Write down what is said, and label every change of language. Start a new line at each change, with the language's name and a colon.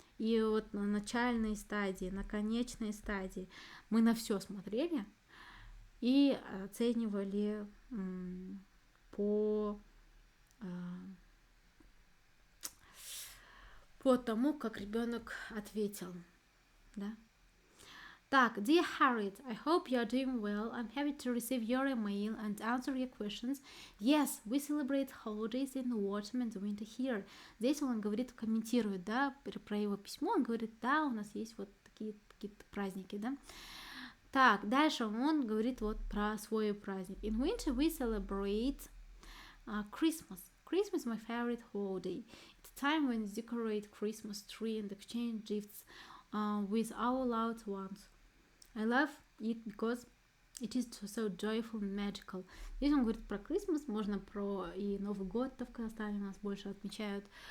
Russian: И вот на начальной стадии, на конечной стадии мы на все смотрели и оценивали по тому, как ребенок ответил, да.
English: Так, Dear Harriet, I hope you are doing well. I'm happy to receive your email and answer your questions. Yes, we celebrate holidays in the autumn and winter here.
Russian: Здесь он говорит, комментирует, да, про его письмо, он говорит, да, у нас есть вот такие какие-то праздники, да. Так, дальше он говорит вот про свой праздник.
English: In winter we celebrate Christmas. Christmas is my favorite holiday. It's a time when we decorate Christmas tree and exchange gifts with our loved ones. I love it because it is so joyful and magical.
Russian: Здесь он говорит про Christmas, можно про и Новый год в Казахстане у нас больше отмечают.